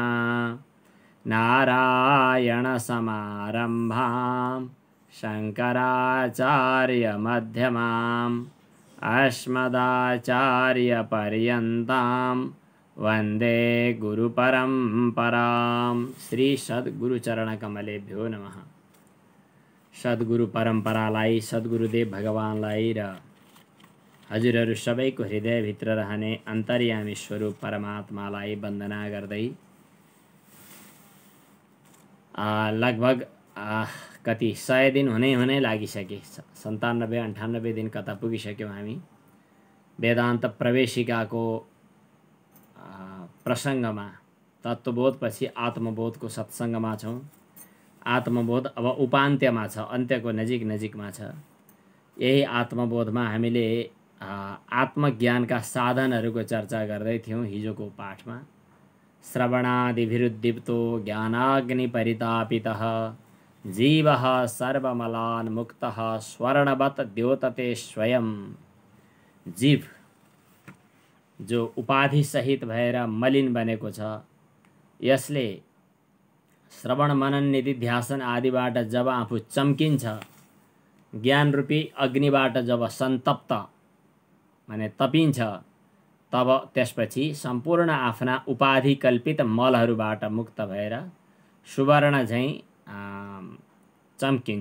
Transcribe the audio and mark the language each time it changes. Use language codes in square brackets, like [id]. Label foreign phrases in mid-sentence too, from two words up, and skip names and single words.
[sa] नारायणसमारम्भां शङ्कराचार्यमध्यमाम् अस्मदाचार्यपर्यन्तां वन्दे गुरुपरम्परां। श्री सद्गुरुचरणकमलेभ्यो नमः। [ne] सद्गुरु परम्परालाई, सद्गुरुदेव भगवानलाई र हजुरहरू सबैको हृदयभित्र रहने अन्तर्यामी स्वरूप परमात्मालाई वन्दना गर्दै लगभग कति 100 दिन हुनै लागिसके। 97-98 दिन कता पुगिसक्यौँ हामी। वेदान्त प्रवेशिकाको प्रसङ्गमा तत्त्वबोधपछि आत्मबोधको सत्सङ्गमा छौँ। आत्मबोध अब उपान्त्यमा छ, अन्त्यको नजिकमा छ। यही आत्मबोधमा हामीले आत्मज्ञानका साधनहरूको चर्चा गर्दै थियौँ हिजोको पाठमा। [sa] श्रवणादिभिरुद्दीप्तो ज्ञानाग्निपरितापितः जीवः सर्वमलान् मुक्तः स्वर्णवत् द्योतते स्वयं। [ne] जीव जो उपाधि सहित भएर मलिन बनेको छ, यसले श्रवण मनन निधिध्यासन आदिबाट जब आफू चम्किन्छ, ज्ञानरूपी अग्निबाट जब सन्तप्त माने तपिन्छ, तब त्यसपछि सम्पूर्ण आफ्ना उपाधि कल्पित मलहरूबाट मुक्त भएर सुवर्ण झैँ चम्किन्छ।